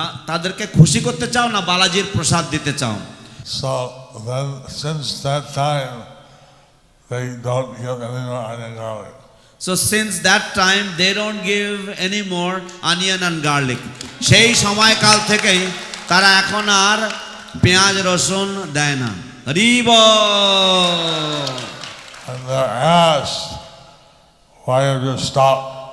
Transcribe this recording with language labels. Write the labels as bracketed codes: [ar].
[bn] তাদেরকে খুশি করতে চাও না বালাজির প্রসাদ দিতে চাও? [en] So then since that time they don't give any more onion garlic. So since that time they don't give any more onion and garlic. [bn] সেই সময়কাল থেকেই তারা এখন আর পেঁয়াজ রসুন দেয় না। হরি বল। [en] And they're asked, why have you stopped?